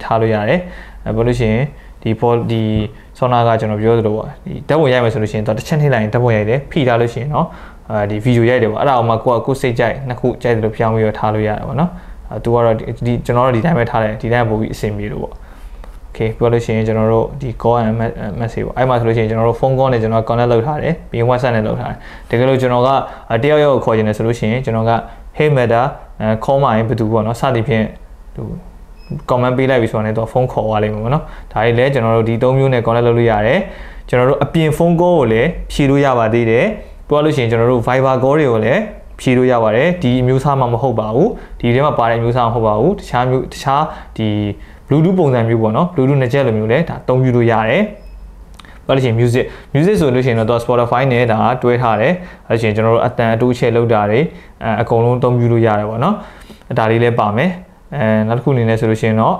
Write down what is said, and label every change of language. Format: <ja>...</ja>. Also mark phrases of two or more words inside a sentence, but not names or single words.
<my>ထားလို့ရတယ်ဘာလို့ရှိရင်ဒီဆောနာကကျွန်တော်ပြောသလိုပေါ့ဒီဓာတ်ပုံရိုက်မယ်ဆိုလို့ရှိရင်တော့တစ်ချက်နှိပ်လိုက်ရင်ဓာတ်ပုံရိုက်တယ်ဖိထားလို့ရှိရင်เนาะဒီဗီဒီယိုရိုက်တယ်ပေါ့အဲ့ဒါအောင်မှကိုစိတ်ကြိုက်နှစ်ခုကြိုက်တယ်လို့ပြောင်းပြီးတော့ထားလို့ရတယ်ပေါ့နော်သူကတော့ဒီကျွန်တော်တို့ ဒီတိုင်းပဲထားတယ်ဒီတိုင်းပို့ပြီးအဆင်ပြေလို့ပေါ့Okay ပြောလို့ရှိရင်ကျွန်တော်တို့ဒီ</my> <en>call and message</en> <my>ပေါ့အဲ့မှာဆိုလို့ရှိရင်ကျွန်တော်တို့</my> <en>phone call</en> <my>နဲ့ကျွန်တော် connect လုပ်ထားတယ်ပြီးရင် WhatsApp နဲ့လုပ်ထားတယ်တကယ်လို့ကျွန်တော်က တယောက်ယောက်ကိုခေါ်ချင်တယ်ဆိုလို့ရှိရင်ကျွန်တော်က Hey Meta call မှာရင်ဘယ်သူပေါ့နော်စသည်ဖြင့်သူ comment ပေးလိုက်ပြီဆိုတော့တော့ဖုန်းခေါ်သွားလိမ့်မယ်ပေါ့နော်ဒါ ကြီးလည်းကျွန်တော်တို့ဒီ3မျိုးနဲ့ connect လုပ်လို့ရတယ်ကျွန်တော်တို့အပြင်ဖုန်း call ကိုလည်းဖြည့်လို့ရပါသေးတယ်ပြောလို့ရှိရင်ကျွန်တော်တို့ Viber call တွေကိုလည်းဖြည့်လို့ရပါတယ်ဒီအမျိုးအစားမှမဟုတ်ပါဘူးဒီထဲမှာပါတဲ့အမျိုးအစားမဟုတ်ပါဘူးတခြားဒီ Bluetooth ပုံစံမျိုးပေါ့နော် Bluetooth နှစ်ချက်လိုမျိုးလဲဒါအသုံးပြုလို့ရတယ်ဘာလို့ရှိရင် music ဆိုလို့ရှိရင်တော့ Spotify နဲ့ဒါတွဲထားတယ်အဲလို့ရှိရင်ကျွန်တော်တို့အတန်အတူချဲလောက်တာတွေအကုန်လုံးအသုံးပြုလို့ရတယ်ပေါ့နော်ဒါလေးလည်းပါမယ်နောက်တစ်ခုအနေနဲ့ဆိုလို့ရှိရင်တော့</my>